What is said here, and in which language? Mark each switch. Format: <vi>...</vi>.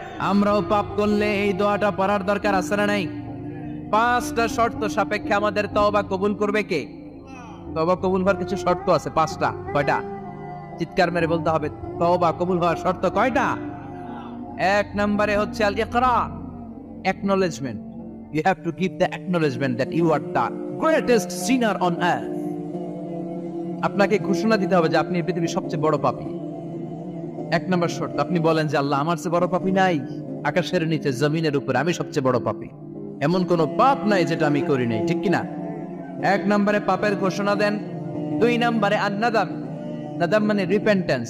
<bn>আমরাও পাপ করলে এই দোয়াটা পড়ার দরকার আছে না নাই? 5টা শর্ত সাপেক্ষে আমাদের তওবা কবুল করবে কে? তওবা কবুল হওয়ার কিছু শর্ত আছে 5টা। কয়টা? চিৎকার মেরে বলতে হবে, তওবা কবুল হওয়ার শর্ত কয়টা? 1 নম্বরে হচ্ছে আল ইকরার, acknowledgement.</bn> <en>You have to give the acknowledgement that you are the greatest sinner on earth.</en> <bn>আপনাকে ঘোষণা দিতে হবে যে আপনি এই পৃথিবীর সবচেয়ে বড় পাপী। 1 নম্বর শর্ত, আপনি বলেন যে আল্লাহ আমার চেয়ে বড় পাপী নাই, আকাশের নিচে জমিনের উপরে আমি সবচেয়ে বড় পাপী, এমন কোন পাপ নাই যেটা আমি করি নাই, ঠিক কিনা? 1 নম্বরে পাপের ঘোষণা দেন। 2 নম্বরে আন-নাদাম, নাদাম মানে রিপেন্টেন্স।</bn>